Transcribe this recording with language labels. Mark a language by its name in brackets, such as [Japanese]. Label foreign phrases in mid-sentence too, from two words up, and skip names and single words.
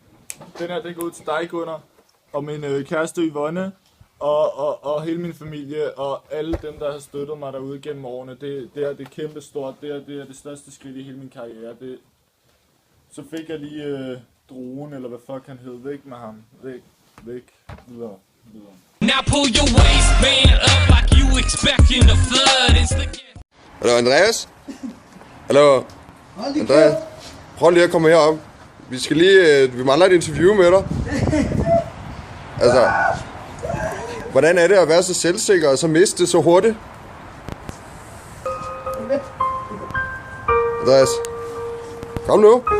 [Danish] Den her, den går ud til dig, Gunnar, og min kæreste Yvonne, og hele min familie, og alle dem, der har støttet mig derude gennem årene. Det er kæmpe stort. Det er det største skridt i hele min karriere. Så fik jeg lige druen, eller hvad fuck han hed, væk med ham. Væk. Videre. [English] Now pull your waistband up like you expecting a flood. [Danish] Hallo Andreas? Hallo Andreas? Prøv lige at komme herop. Vi mangler et interview med dig. Altså, hvordan er det at være så selvsikker og så miste det så hurtigt? Andreas, kom nu.